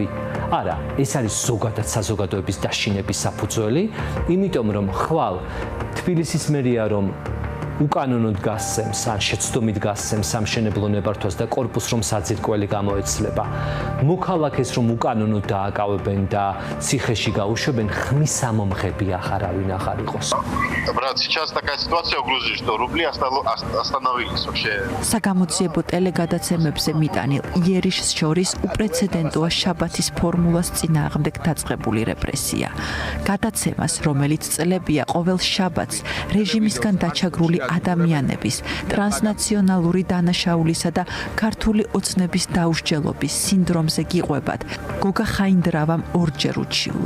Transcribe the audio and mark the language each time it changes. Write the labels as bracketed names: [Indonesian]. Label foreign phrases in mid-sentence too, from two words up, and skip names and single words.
[Georgian] არა, ეს არის ზოგადად საზოგადოების დაშინების საფუძველი, იმიტომ რომ ხვალ თბილისის მერია რომ უკანონოდ გასცემს, ან შეცდომით გასცემს სამშენებლო ნებართვას და კორპუსს რომ საძირკველი გამოეცლება. მოქალაქეს რომ უკანონოდ დააკავებენ და ციხეში გაუშვებენ, ხმის ამომღები აღარავინ აღარ იყოს. [Russian] Брат, сейчас такая ситуация в Грузии, что рубли остановились вообще. [Georgian] საგამოძიებო ტელეგადაცემებზე მიტანილ იერიშს შორის უპრეცედენტოა შაბათის ფორმულას წინააღმდეგ დაწყებული რეპრესია. გადაცემას, რომელიც წლებია ყოველ შაბათს რეჟიმისგან დაჩაგრული ადამიანების, ტრანსნაციონალური დანაშაულისა და ქართული ოცნების დაუსჯელობის სინდრომზე გიყვებათ, გოგა ხაინდრავამ ორჯერ უჩივლა.